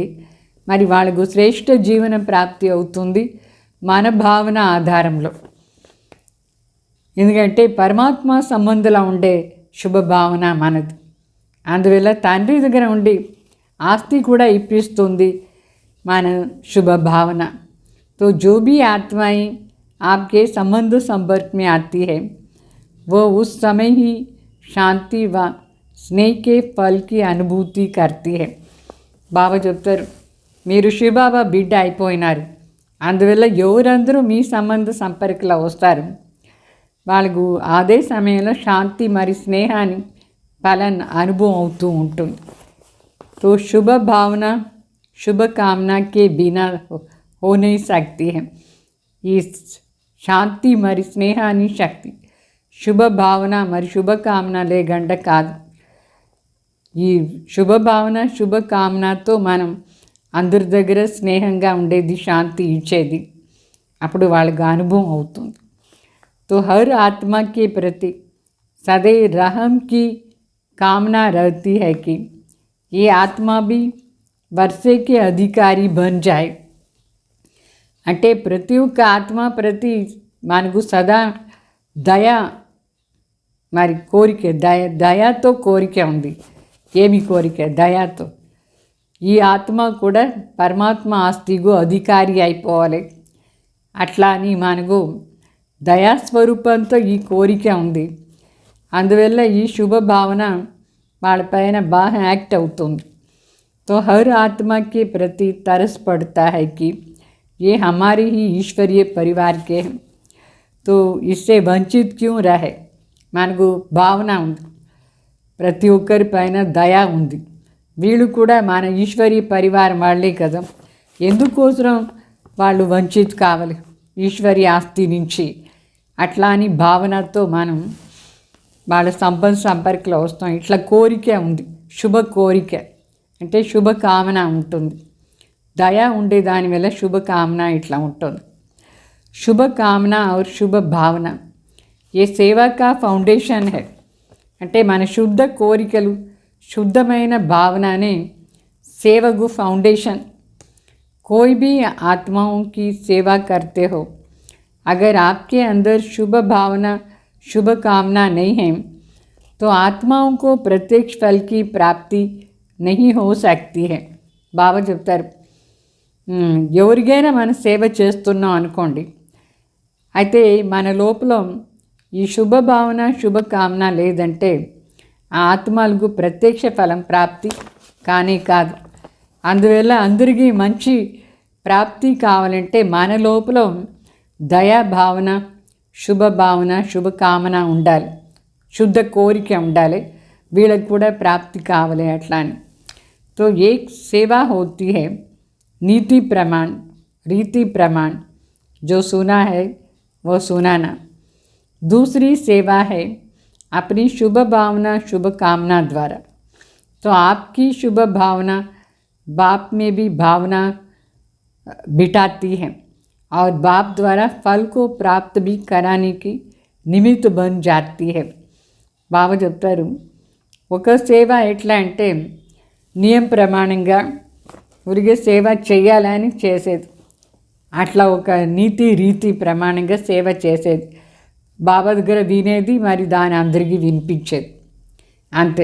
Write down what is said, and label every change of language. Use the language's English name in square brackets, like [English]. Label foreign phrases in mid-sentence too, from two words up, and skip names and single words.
[Telugu] మరి వాళ్ళకు శ్రేష్ఠ జీవనం ప్రాప్తి అవుతుంది మన భావన ఆధారంలో. ఎందుకంటే పరమాత్మ సంబంధంలో ఉండే శుభ భావన మనది. అందువల్ల తండ్రి దగ్గర ఉండి ఆస్తి కూడా ఇప్పిస్తుంది మన శుభ భావన. [Hindi] तो जो भी आत्माएं आपके संबंध संपर्क में आती है वो उस समय ही शांति व स्नेह के फल की अनुभूति करती है. [Telugu] బాబా చెప్తారు, మీరు శివబాబా బిడ్డ అయిపోయినారు. అందువల్ల ఎవరందరూ మీ సంబంధ సంపర్కలో వస్తారు, వాళ్ళకు అదే సమయంలో శాంతి మరి స్నేహాన్ని ఫలాన్ని అనుభవం అవుతూ ఉంటుంది. [Hindi] तो शुभ भावना शुभ कामना के बिना हो नहीं सकती है. [Telugu] ఈ శాంతి మరి స్నేహాన్ని శక్తి శుభ భావన మరి శుభకామన లేకుండా కాదు. ఈ శుభ భావన శుభకామనతో మనం అందరి దగ్గర స్నేహంగా ఉండేది, శాంతి ఇచ్చేది, అప్పుడు వాళ్ళకి అనుభవం అవుతుంది. [Hindi] तो हर आत्मा के प्रति सदैव रहम की कामना रहती है कि ये आत्मा भी वर्षे के अधिकारी बन जाए. [Telugu] అంటే ప్రతి ఒక్క ఆత్మ ప్రతి మనకు సదా దయ మరి కోరిక, దయతో కోరిక ఉంది. ఏమి కోరిక? దయతో. ఈ ఆత్మ కూడా పరమాత్మ ఆస్తికు అధికారి అయిపోవాలి. అట్లా అని మనకు దయాస్వరూపంతో ఈ కోరిక ఉంది. అందువల్ల ఈ శుభ భావన వాళ్ళపైన బాగా యాక్ట్ అవుతుంది. [Hindi] तो हर आत्मा के प्रति तरस पड़ता है कि ये हमारे ही ईश्वरीय परिवार के हैं, तो इससे वंचित क्यों रहे. [Telugu] మనకు భావన ఉంది, ప్రతి ఒక్కరి పైన దయ ఉంది, వీళ్ళు కూడా మన ఈశ్వరీయ పరివారం వాళ్ళే కదా, ఎందుకోసం వాళ్ళు వంచిత్ కావాలి ఈశ్వరి ఆస్తి నుంచి, అట్లా అని భావనతో మనం వాళ్ళ సంపర్కంలో వస్తాం. ఇట్లా కోరిక ఉంది, శుభ కోరిక అంటే శుభకామన ఉంటుంది. దయ ఉండే దానివల్ల శుభకామన ఇట్లా ఉంటుంది. [Hindi] శుభకామన और शुभ भावना ये सेवा का फाउंडेशन है. [Telugu] అంటే మన శుద్ధ కోరికలు, శుద్ధమైన భావననే సేవకు ఫౌండేషన్. [Hindi] कोई भी आत्माओं की सेवा करते हो, अगर आपके अंदर शुभ भावना, शुभ कामना नहीं है तो आत्माओं को प्रत्यक्ष फल की प्राप्ति नहीं हो सकती है. [Telugu] బాబా చెప్తారు, ఎవరికైనా మనం సేవ చేస్తున్నాం అనుకోండి, అయితే మన లోపల ఈ శుభభావన శుభకామన లేదంటే ఆ ఆత్మలకు ప్రత్యక్ష ఫలం ప్రాప్తి కానీ కాదు. అందువల్ల అందరికీ మంచి ప్రాప్తి కావాలంటే మన లోపల దయాభావన, శుభభావన, శుభకామన ఉండాలి, శుద్ధ కోరిక ఉండాలి, వీళ్ళకి కూడా ప్రాప్తి కావాలి. అట్లా అని [Hindi] तो एक सेवा होती है नीति प्रमाण, रीति प्रमाण, जो सुना है वो सुनाना. दूसरी सेवा है अपनी शुभ भावना, शुभ कामना द्वारा. तो आपकी शुभ भावना बाप में भी भावना बिठाती है और बाप द्वारा फल को प्राप्त भी कराने की निमित्त बन जाती है. [Telugu] బాబా చెప్తారు, ఒక సేవ ఎట్లా అంటే నియమ ప్రమాణంగా ఊరికే సేవ చేయాలని చేసేది, అట్లా ఒక నీతి రీతి ప్రమాణంగా సేవ చేసేది, బాబా దగ్గర వినేది, మరి దాని అందరికీ వినిపించేది అంతే.